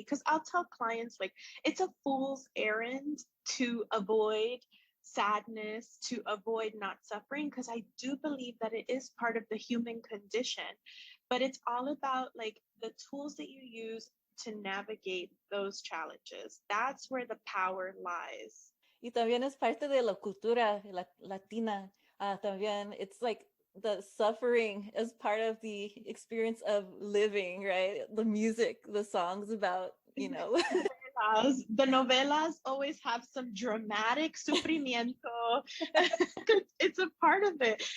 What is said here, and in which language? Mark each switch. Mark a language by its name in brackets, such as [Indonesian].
[English] Because I'll tell clients, like, it's a fool's errand to avoid sadness, to avoid not suffering, because I do believe that it is part of the human condition, but it's all about like the tools that you use to navigate those challenges. That's where the power lies. [Spanish] Y también es parte de la cultura latina. También [English] it's like the suffering as part of the experience of living, right? The music, the songs about, The novelas always have some dramatic [Spanish] sufrimiento. [English] It's a part of it.